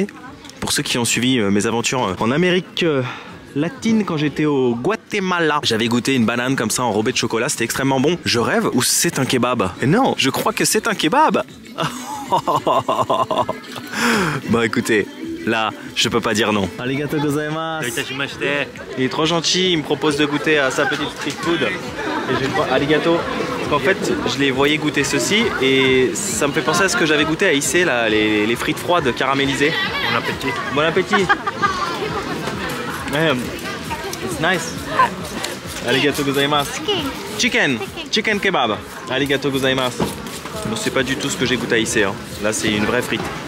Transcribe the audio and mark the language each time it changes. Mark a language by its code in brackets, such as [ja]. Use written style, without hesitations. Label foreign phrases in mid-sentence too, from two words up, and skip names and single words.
[fr] Pour ceux qui ont suivi mes aventures en Amérique latine quand j'étais au Guatemala. J'avais goûté une banane comme ça enrobée de chocolat, c'était extrêmement bon. Je rêve ou c'est un kebab? Et non, je crois que c'est un kebab. Bon écoutez, là, je peux pas dire non. [ja] ありがとうございます. [fr] Il est trop gentil, il me propose de goûter à sa petite street food. Et je vais voir, arigato. Parce qu'en fait, je les voyais goûter ceci et ça me fait penser à ce que j'avais goûté à Issei, là, les frites froides caramélisées. Bon appétit. Bon appétit. [en] It's nice. [ja] ありがとうございます. [en] Chicken kebab. [ja] ありがとうございます. [fr] Bon, c'est pas du tout ce que j'ai goûté à Issei, hein. Là, c'est une vraie frite.